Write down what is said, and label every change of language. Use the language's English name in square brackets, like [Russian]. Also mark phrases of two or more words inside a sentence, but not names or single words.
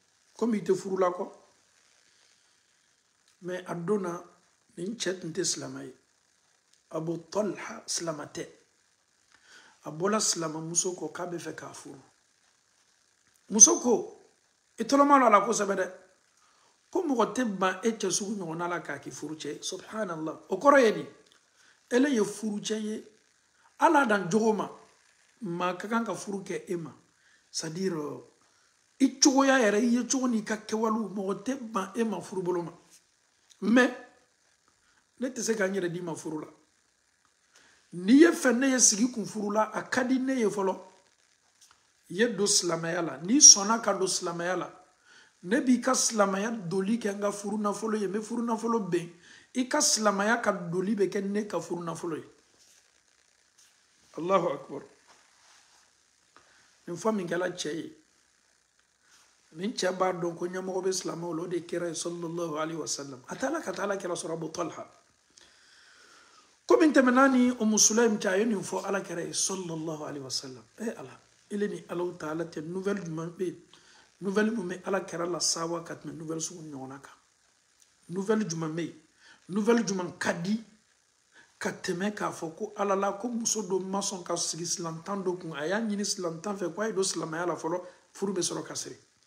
[Bambara] komi i tɛ furu la kɔ mais a donna nin cɛ tun tɛ silamɛ ye Abu Talha silamɛ tɛ a bɔla silamɛmuso kɔ k'a bɛ fɛ k'a furu muso ko i tɔlɔma la kosɛbɛ dɛ ko mɔgɔ tɛ ban e cɛ sugu ɲɔgɔnna la k'a k'i furu cɛ subhanallah o kɔrɔ ye di ele ye furu cɛ ye ala dan jogo ma maa ka kan ka furu kɛ e ma c'est-à-dire i cogoya yɛrɛ i ye cogo n'i ka kɛwalew mɔgɔ tɛ ban e ma furu bolo ma mais ne tɛ se ka n yɛrɛ d'i ma furu la n'i ye fɛ ne ye sigi kun furu la a ka di ne ye fɔlɔ i ye don silamɛya la n'i sɔnna ka don silamɛya la ne b'i ka silamɛya doli kɛ n ka furu nafolo ye n bɛ furu nafolo bɛn i ka silamɛya ka doli bɛ kɛ ne ka furu nafolo ye [Arabic] الله أكبر [Bambara] nin fɔ min kɛla cɛ ye nin cɛ b'a dɔn ko ɲɛmɔgɔ bɛ silamɛw la o de kɛra ye [Arabic] صلى الله عليه وسلم [Bambara] a taala ka taa ala kɛra sɔrɔ Abu Talha komi tɛmɛna ni Umu Sulaim cɛ a ye nin fɔ ala kɛra ye [Arabic] صلى الله عليه وسلم [Bambara] ala ele ni [Arabic] الله تعالى [Bambara] tɛ nouvelle jumɛn bɛ yen nouvelle mun bɛ ala kɛra la sawa ka tɛmɛ nouvelle sugu ɲɔgɔnna kan nouvelle jumɛn bɛ yen nouvelle jumɛn ka di ka tɛmɛ k'a fɔ ko ala la ko muso dɔ ma sɔn ka sigi silamɛtan dɔ kun a y'a ɲini silamɛtan fɛ ko a ye don silamɛya la fɔlɔ furu bɛ sɔrɔ ka siri